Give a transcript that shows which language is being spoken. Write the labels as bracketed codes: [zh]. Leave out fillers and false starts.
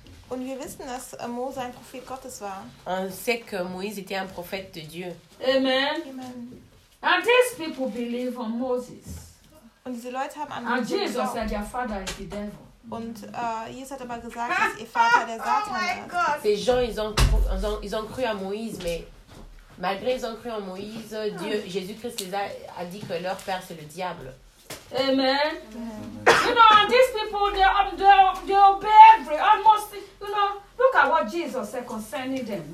[de] Und wir wissen, dass Mose ein Prophet Gottes war. [fr] On sait que Moïse était un prophète de Dieu. Amen. Amen. [en] And these people believe on Moses. [de] Und diese Leute haben an Moses geglaubt. [en] And Jesus said, your father is the devil. [de] Und Jesus hat aber gesagt, dass ihr Vater der Satan ist. [en] Oh my God. [fr] Ces gens, ils ont cru à Moïse, mais malgré ils ont cru en Moïse, Dieu, Jésus-Christ les a dit que leur père, c'est le diable. Amen. [en] You know, and these people, they obey every, almost, you know, look at what Jesus said concerning them.